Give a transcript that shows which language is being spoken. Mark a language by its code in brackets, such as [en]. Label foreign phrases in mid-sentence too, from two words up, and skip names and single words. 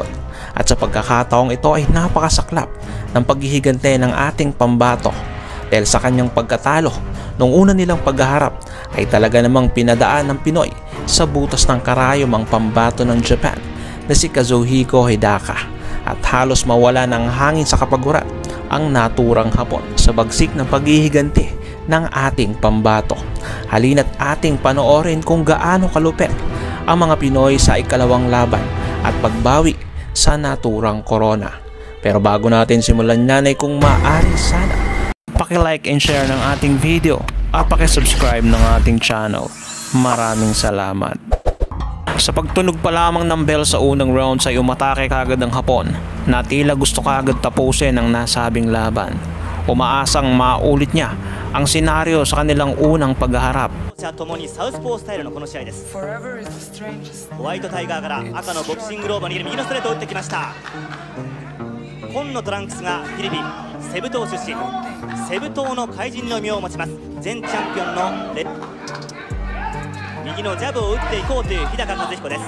[tl] At sa pagkakataong ito ay napakasaklap ng paghihigante ng ating pambato dahil sa kanyang pagkatalo nung una nilang paghaharap ay talaga namang pinadaan ng Pinoy sa butas ng karayom ang pambato ng Japan na si Kazuhiko Hidaka at halos mawala ng hangin sa kapaguran ang naturang Hapon sa bagsik ng paghihiganti ng ating pambato. Halina't ating panoorin kung gaano kalupit ang mga Pinoy sa ikalawang laban at pagbawi sa naturang korona. Pero bago natin simulan yan ay kung maaari sana paki- [en] like and share [tl] ng ating video at paki-subscribe ng ating channel. Maraming salamat. Sa pagtunog pa lamang ng bell sa unang round ay umatake kagad ang Hapon na tila gusto kagad tapusin ang nasabing laban. Umaasang maulit niya ang senaryo sa kanilang unang paghaharap. [ja] ともにサウスポースタイルのこの試合です。ホワイトタイガーから赤のボクシングローブを握る右のストレートを打ってきました。紺のトランクスがフィリピンセブ島出身、セブ島の怪人の異名を持ちます前チャンピオンの右のジャブを打っていこうという日高和彦です。